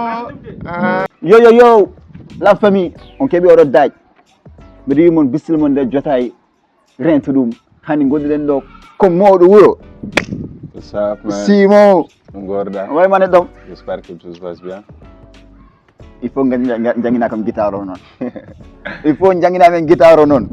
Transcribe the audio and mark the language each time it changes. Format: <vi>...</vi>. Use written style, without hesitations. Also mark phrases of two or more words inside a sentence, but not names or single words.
<ff>Yo,</ff> <fr>la famille,</fr> <ff>on keɓi oɗo daaj mbiɗa wi mon bisimilla mon nder jotaay rento ɗum hande gonɗiɗen ɗo ko mawɗo wuuro Simon wayma neɗɗo</ff> <fr>J'espère que tout se passe bien. Il faut</fr> <ff>jangina kam guitare o noon</ff> <fr>il faut</fr> <ff>jangina men guitare o noon</ff>